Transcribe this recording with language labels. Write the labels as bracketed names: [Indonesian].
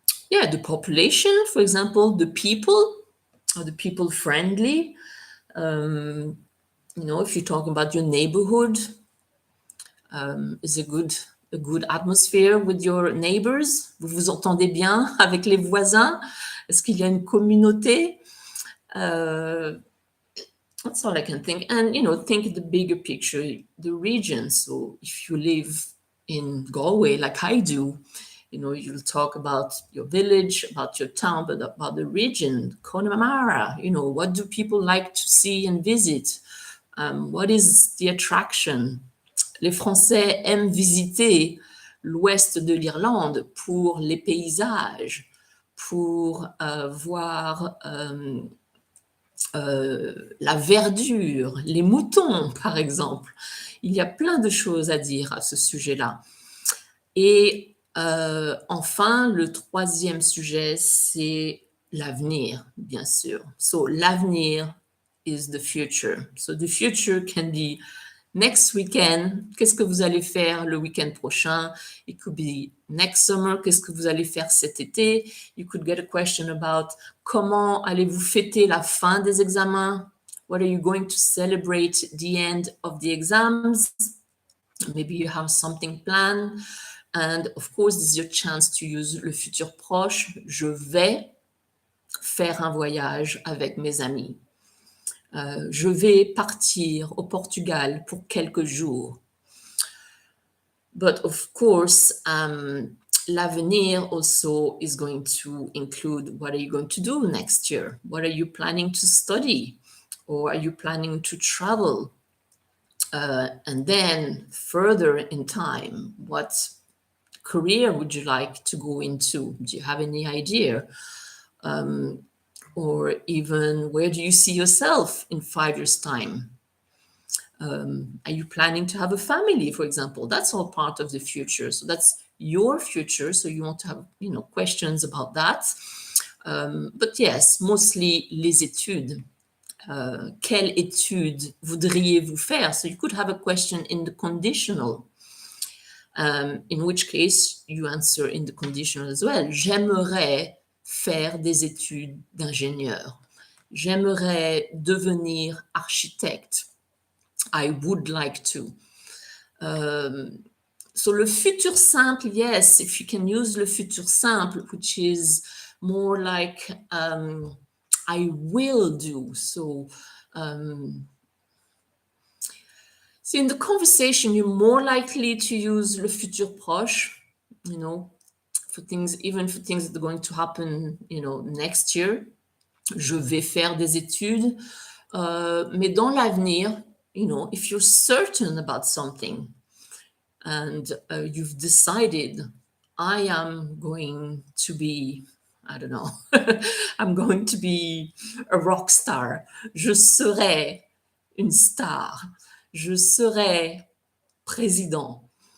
[English] The population, for example, the people. Are the people friendly? If you're talking about your neighborhood, is a good atmosphere with your neighbors? [French] Vous vous entendez bien avec les voisins? Est-ce qu'il y a une communauté? [English] That's all I can think. And, think the bigger picture, the region. So if you live in Galway, like I do, you'll talk about your village, about your town, but about the region, Connemara, what do people like to see and visit? What is the attraction? [French] Les Français aiment visiter l'ouest de l'Irlande pour les paysages, pour voir la verdure, les moutons, par exemple. Il y a plein de choses à dire à ce sujet-là. Et enfin, le troisième sujet, c'est l'avenir, bien sûr. [English] So, l'avenir is the future. So, the future can be next weekend. [French] Qu'est-ce que vous allez faire le week-end prochain? [English] It could be next summer. [French] Qu'est-ce que vous allez faire cet été? [English] You could get a question about [French] comment allez-vous fêter la fin des examens? [English] What are you going to celebrate the end of the exams? Maybe you have something planned. And of course, this is your chance to use le futur proche. [French] Je vais faire un voyage avec mes amis. Je vais partir au Portugal pour quelques jours. [English] But of course, l'avenir also is going to include what are you going to do next year? What are you planning to study? Or are you planning to travel? And then further in time, what career would you like to go into? Do you have any idea? Or even where do you see yourself in 5 years' time? Are you planning to have a family, for example? That's all part of the future. So that's your future. So you want to have, questions about that. But yes, mostly les études. [French] Quelle étude voudriez-vous faire? [English] So you could have a question in the conditional. In which case, you answer in the conditional as well. [French] J'aimerais faire des études d'ingénieur. J'aimerais devenir architecte. [English] I would like to. So le futur simple, yes, if you can use le futur simple, which is more like I will do. So see, in the conversation, you're more likely to use le futur proche, for things, even for things that are going to happen, next year. [French] Je vais faire des études. Mais dans l'avenir, [English] if you're certain about something and you've decided, I am going to be, I don't know, I'm going to be a rock star. [French] Je serai une star. Je serai président.